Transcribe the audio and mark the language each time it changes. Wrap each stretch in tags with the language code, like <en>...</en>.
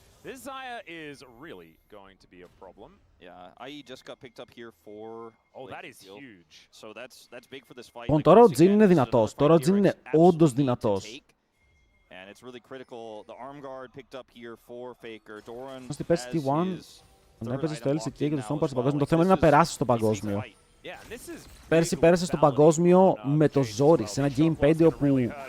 <en>This Xayah is really going to be a problem. Yeah, IE just got picked up here for... Oh, that is huge. So that's big for this fight.</en> <el>Λοιπόν, τώρα ο Jhin είναι δυνατός. Τώρα ο Jhin είναι όντως δυνατός.</el> <en>And it's really critical. The arm guard picked up here for Faker. Doran</en> <el>Ώστε πέσει T1, να έπαιζε στο LCK και το Storm Party στο παγκόσμιο. Το θέμα είναι να περάσει στο παγκόσμιο. Πέρσι πέρασε στο παγκόσμιο με το ζόρι, σε ένα Game 5 όπου...</el>